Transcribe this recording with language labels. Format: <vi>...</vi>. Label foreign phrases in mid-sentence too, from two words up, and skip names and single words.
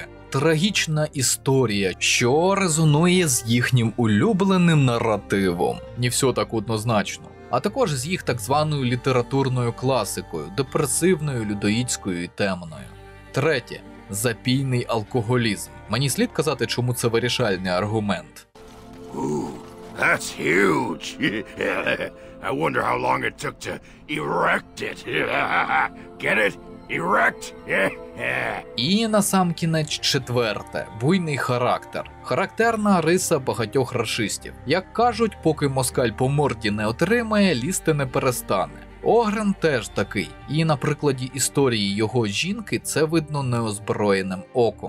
<uk>Трагічна історія, що резонує з їхнім улюбленим наративом. Не все так однозначно. А також з їх так званою літературною класикою, депресивною, людоїдською і темною. Третє. Запійний алкоголізм. Мені слід казати, чому це вирішальний аргумент.</uk> <en>Ooh, that's huge. I wonder how long it took to erect it. Get it? Erect?</en> <uk>І насамкінець четверте. Буйний характер. Характерна риса багатьох рашистів. Як кажуть, поки москаль по морді не отримає, лізти не перестане. Огрен теж такий, і на прикладі історії його жінки це видно неозброєним оком.</uk>